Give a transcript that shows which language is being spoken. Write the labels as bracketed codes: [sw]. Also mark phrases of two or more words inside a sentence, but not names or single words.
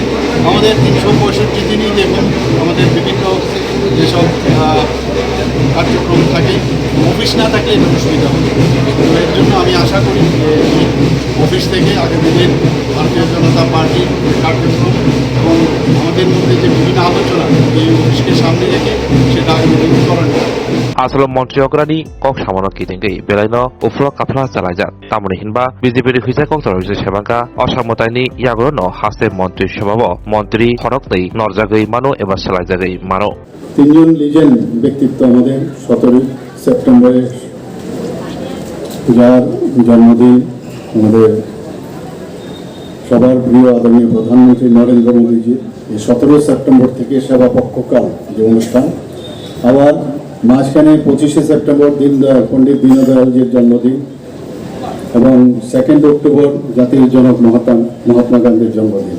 [bn] আমাদের 365 দিনই দেখুন আমাদের বিভিন্ন যেসব কার্যক্রম থাকে অফিস না থাকলে একটু সুবিধা হবে। তো এর জন্য আমি আশা করি যে এই অফিস থেকে আগামী দিন ভারতীয় জনতা পার্টির কার্যক্রম এবং আমাদের মধ্যে যে বিভিন্ন আলোচনা এই অফিসকে সামনে রেখে সেটা আগামী দিন করানো যায়। [trp] आसल मन्त्रियकरानि कक सामनो किथिंगै बेलायनो उफ्र काफला चालायजाक तामनि हिनबा बिजेपि फैसा कक तरजि सेबांका असामतायनि यागरनो हासे मन्त्रि सभाब मन्त्रि हरकनै नरजागै मानो एबा सालायजागै मानो [bn] তিনজন লিজেন্ড ব্যক্তিত্ব আমাদের 17 সেপ্টেম্বরে যার জন্মদিন আমাদের সবার প্রিয় আদরণীয় প্রধানমন্ত্রী নরেন্দ্র মোদীজির এই 17 সেপ্টেম্বর থেকে সেবা পক্ষকাল যে অনুষ্ঠান আবার মাঝখানে 25 সেপ্টেম্বর পণ্ডিত দীনদয়ালজির জন্মদিন এবং 2 অক্টোবর জাতির জনক মহাত্মা গান্ধীর জন্মদিন।